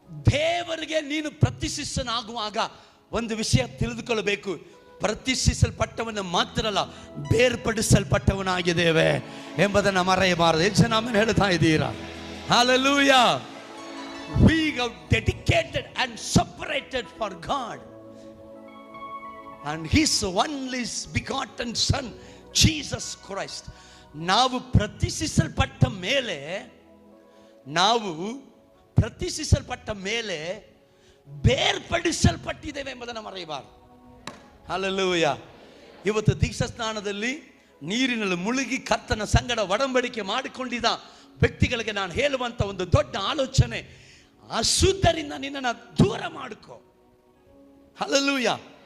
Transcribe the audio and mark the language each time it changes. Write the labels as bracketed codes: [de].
[kn] ದೇವರಿಗೆ ನೀನು ಪ್ರತಿಷ್ಠಿತನಾಗುವಾಗ ಒಂದು ವಿಷಯ ತಿಳಿದುಕೊಳ್ಳಬೇಕು, ಪ್ರತಿಷ್ಠಿಸಲ್ಪಟ್ಟವನ ಮಾತ್ರ ಅಲ್ಲ, ಬೇರ್ಪಡಿಸಲ್ಪಟ್ಟವನಾಗಿದ್ದೇವೆ ಎಂಬುದನ್ನು ಮರೆಯಬಾರದು. ಎಷ್ಟು ಜನ ಆಮೆನ್ ಹೇಳ್ತಾ ಇದ್ದೀರಾ? Hallelujah. [en] We are dedicated and separated for God and His only begotten Son Jesus Christ. [kn] ನಾವು ಪ್ರತಿಷ್ಠಿಸಲ್ಪಟ್ಟ ಮೇಲೆ ಬೇರ್ಪಡಿಸಲ್ಪಟ್ಟಿದ್ದೇವೆ ಎಂಬುದನ್ನು ಮರೆಯಬಾರದು. ಹಲ್ಲೆಲೂಯಾ. ಇವತ್ತು ದೀಕ್ಷಾ ಸ್ನಾನದಲ್ಲಿ ನೀರಿನಲ್ಲಿ ಮುಳುಗಿ ಕರ್ತನ ಸಂಗಡ ಒಡಂಬಡಿಕೆ ಮಾಡಿಕೊಂಡಿದ್ದ ವ್ಯಕ್ತಿಗಳಿಗೆ ನಾನು ಹೇಳುವಂತ ಒಂದು ದೊಡ್ಡ ಆಲೋಚನೆ, ಅಶುದ್ಧರಿಂದ ನಿನ್ನನ್ನು ದೂರ ಮಾಡಿಕೋ. ಹಲ್ಲೆಲೂಯಾ.